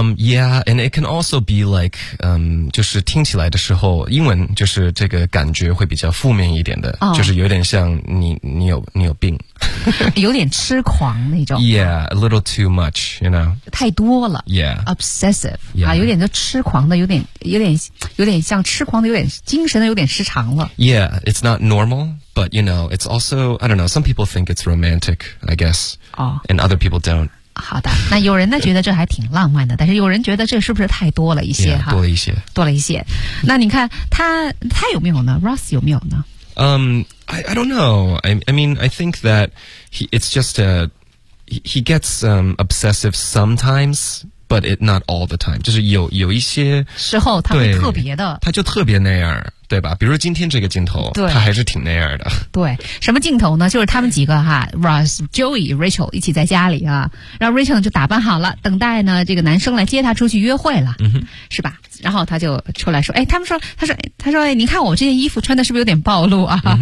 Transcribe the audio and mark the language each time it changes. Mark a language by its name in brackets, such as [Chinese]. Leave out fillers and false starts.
[English] Yeah, and it can also be like, [Chinese] 就是听起来的时候，英文就是这个感觉会比较负面一点的、 oh. 就是有点像你有病有点痴狂那种。 [English] Yeah, a little too much, you know, [Chinese] 太多了。 Yeah, [English] obsessive、 yeah. [Chinese] 啊、有点就痴狂的，有点像痴狂的，有点精神的，有点失常了。 [English] Yeah, it's not normal, but you know, it's also, I don't know, some people think it's romantic, I guess、 oh. and other people don't。 [Chinese] 好的，那有人呢觉得这还挺浪漫的，但是有人觉得这是不是太多了一些、 yeah, 多了一些，多了一些。那你看他有没有呢？Ross 有没有呢？ [English] I don't know. I mean, I think that he gets obsessive sometimes, but it not all the time. [Chinese] 就是有一些时候他会特别的，他就特别那样。对吧？比如今天这个镜头，他还是挺那样的。对，什么镜头呢？就是他们几个哈 ，Ross、Joey、Rachel 一起在家里啊，然后 Rachel 就打扮好了，等待呢这个男生来接她出去约会了，嗯、是吧？然后他就出来说：“哎，他说，哎，你看我这件衣服穿的是不是有点暴露啊？”